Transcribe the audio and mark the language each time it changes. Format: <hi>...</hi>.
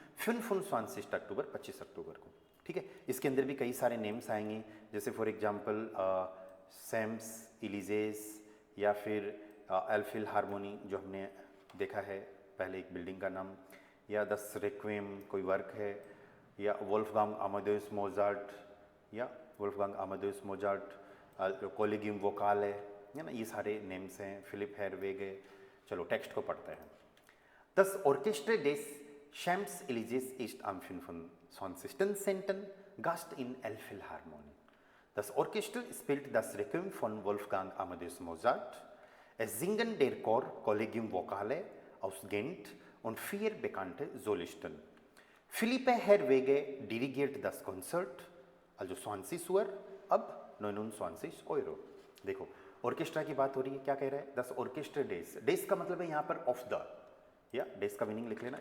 <hi>25 अक्टूबर 25 अक्टूबर को, ठीक है। इसके अंदर भी कई सारे नेम्स आएंगे, जैसे फॉर एग्जांपल सैम्स इलिजेस या फिर एल्फिल हारमोनी जो हमने देखा है पहले एक बिल्डिंग का नाम, या दस रेक्वेम कोई वर्क है, या वोल्फगांग अमादेउस मोजार्ट या वोल्फगांग अमादेउस मोजार्ट, कोलेगियम वोकाल है ना, ये सारे नेम्स हैं। फिलिप हेरवेग है। चलो टेक्स्ट को पढ़ते हैं।</hi> <de>Das Orchester des Champs Elysees ist am 25. Gast in Elbphilharmonie. Das Orchester spielt das Requiem von Wolfgang Amadeus Mozart. Es singen der Chor Collegium Vocale aus Gent und 4 bekannte Solisten. Philippe Herwege dirigiert das Konzert, also 20 Uhr, ab 29 Euro.</de> <hi>देखो orchestra की बात हो रही है, क्या कह रहा है?</hi> <de>दस ऑर्केस्ट्रा डेज,</de> <hi>डेज का मतलब है यहाँ पर</hi> <en>of the,</en> <hi>या डेज का मीनिंग लिख लेना।</hi>